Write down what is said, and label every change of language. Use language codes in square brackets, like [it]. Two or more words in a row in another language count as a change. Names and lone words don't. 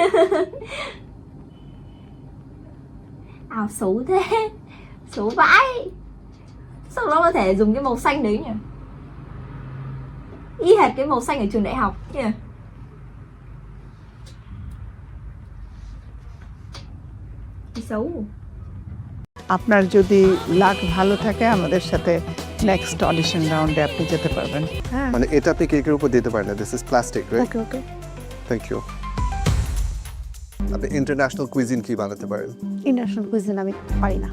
[vi] Ảo xấu thế. Xấu vãi. Sao nó có thể dùng cái màu xanh đấy nhỉ? Y hệt cái màu xanh ở trường đại học nhỉ? Cái xấu. [bn] আপনার যদি লাক ভালো থাকে আমাদের সাথে [en] next audition round [bn] আপনি যেতে পারবেন। হ্যাঁ মানে এটা আপনি কেকের উপর দিতে পারেন না, [en] this is plastic, right? okay okay thank you. [bn] আপনি [en] international cuisine [bn] কি বানাতে পারেন? [en] international cuisine [bn] আমি পারি না।